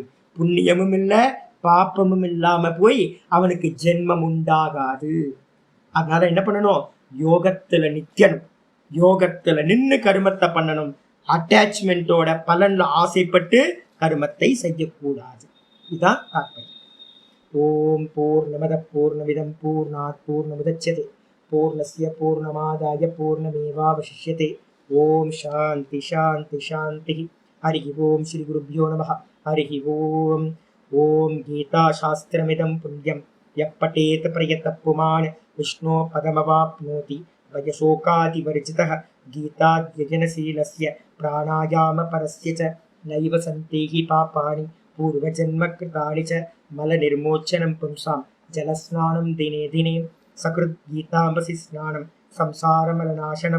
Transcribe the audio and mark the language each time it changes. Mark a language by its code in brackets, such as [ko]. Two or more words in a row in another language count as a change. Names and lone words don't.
[ta] புண்ணியமும் இல்லை பாப்பமும் இல்லாம போய் அவனுக்கு ஜென்மம் உண்டாகாது. அதனால என்ன பண்ணணும்? யோகத்துல நிக்கணும், யோகத்துல நின்று கருமத்தை பண்ணணும். அட்டாச்மெண்டோட பலன்ல ஆசைப்பட்டு கருமத்தை செய்யக்கூடாது. இதுதான் தாற்பயம். [sa] ओम् पूर्णमदः पूर्णमिदं पूर्णात् पूर्णमुदच्यते पूर्णस्य पूर्णमादाय पूर्णमेवावशिष्यते. ओम् शान्तिः शान्तिः शान्तिः। हरिः ओम् श्री गुरुभ्यो नमः. हरि ओम्. ओम् गीता शास्त्रमिदं पुण्यं यः पठेत् प्रयतः पुमान् विष्णोः पदमवाप्नोति. भयशोकादिवर्जितः गीताध्ययनशीलस्य प्राणायाम परस्य च नैव सन्तिहि पापानि पूर्वजन्म कृतानि च मलनिर्मोचनं पुंसां जलस्नानं दिने दिने सकृत् गीताम्भसि स्नानं संसारमलनाशनम्.